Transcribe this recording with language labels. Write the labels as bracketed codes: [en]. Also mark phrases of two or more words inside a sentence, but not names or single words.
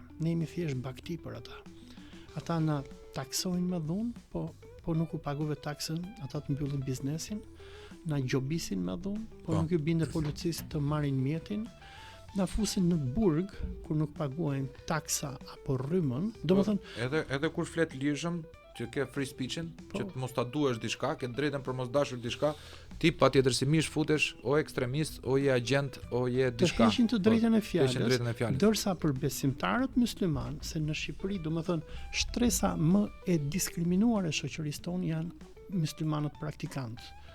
[sq] Ne jemi thjesht bakti për ata. Ata na taksojnë me dhunë, po nuk u paguve taksën, ata të mbyllin biznesin, na gjobisin me dhunë, po nuk ju binde policisë të marrin mjetin, na fusin në burg kur nuk paguajnë taksa apo rrymën. Domethënë edhe kur flet lirshëm që ke [en] free speech- [sq] in, që të mos ta duash diçka, ke drejtën për mos dashur diçka, ti patjetërsisht futesh o ekstremist, o je agent, o je diçka. Të heqin të drejtën e fjalës. Ndërsa për besimtarët musliman, se në Shqipëri, domethënë, shtresa më e diskriminuar e shoqërisë tonë janë muslimanët praktikantë.